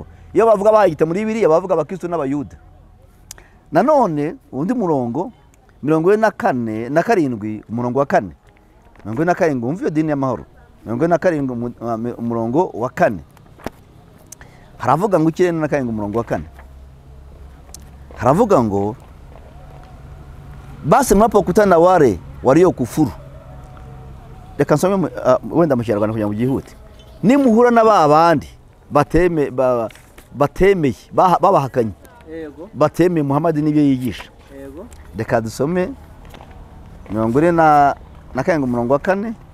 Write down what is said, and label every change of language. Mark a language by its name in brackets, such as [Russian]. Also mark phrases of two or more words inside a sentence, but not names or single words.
[Kinyarwanda] Iyo bavuga abahawe igitabo muri Bibiliya bavuga abakristo n'abayuda. Nanone undi murongo 47 umurongo wa 4, 47 umva iyo dini y'amahoro, 47 umurongo wa 4 haravuga ngo 47 umurongo wa 4 haravuga ngo [Swahili] basi mnapokutana wale waliokufuru. [Kinyarwanda] Reka nsome wenda mu Kinyarwanda kugira ngo gihute. Nimuhura n'abandi batemeye babahakanye, yego, batemeye Muhammad n'ibyo yigisha, yego. Reka dusome 47 umurongo wa 4.